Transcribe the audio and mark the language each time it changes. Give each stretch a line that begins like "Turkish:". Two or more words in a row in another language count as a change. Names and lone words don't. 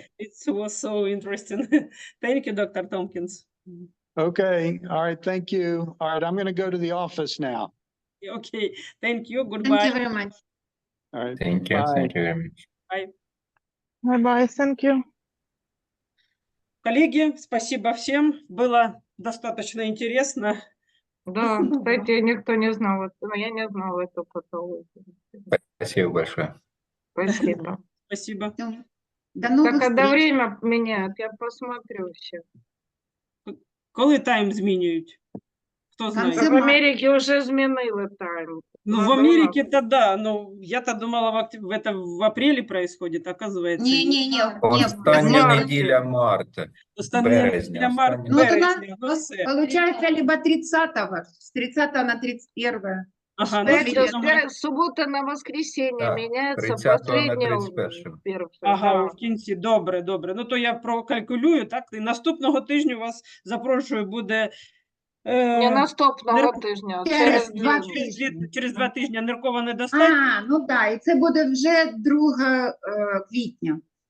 English: It was so interesting. Thank you, Dr. Tompkins. Okay, all right, thank you. All right, I'm going to go to the office now. Okay, thank you. Thank Goodbye. you very much. All right. Thank you. Bye. Thank you very much. Bye. Bye-bye, thank you.
Russian: Коллеги, спасибо всем. Было достаточно интересно. Да, кстати, никто не знал, но я не знала эту патологию. Спасибо большое. Спасибо. Спасибо. До Так, новых когда встреч. время меняют, я посмотрю все.
Ukrainian: Коли тайм змінюють? Хто знає?
Russian: Конце В марта. Америке уже
Ukrainian: змінили тайм.
Russian: Ну, в Америке-то да, но я-то думала, в апреле происходит, оказывается. Не.
Ukrainian: Остання
Russian: Марта.
Ukrainian: неділя марта. Остання Березня, неділя остання.
Russian: Ну, вот у нас
Ukrainian: березня, ну все.
Russian: получается либо 30-го, с 30 на 31. Ага, ну, Пять все, лет. Суббота на воскресенье Так, меняется 30-го на последнее. 31-го.
Ukrainian: Ага, в кінці, добре. Ну, то я прокалькулюю, так? І наступного тижня вас запрошую буде... Не наступного нерв- тижня, Через через два тиждень. Через 2 тижні ниркова недостатня. Ну да, і це буде вже 2 квітня.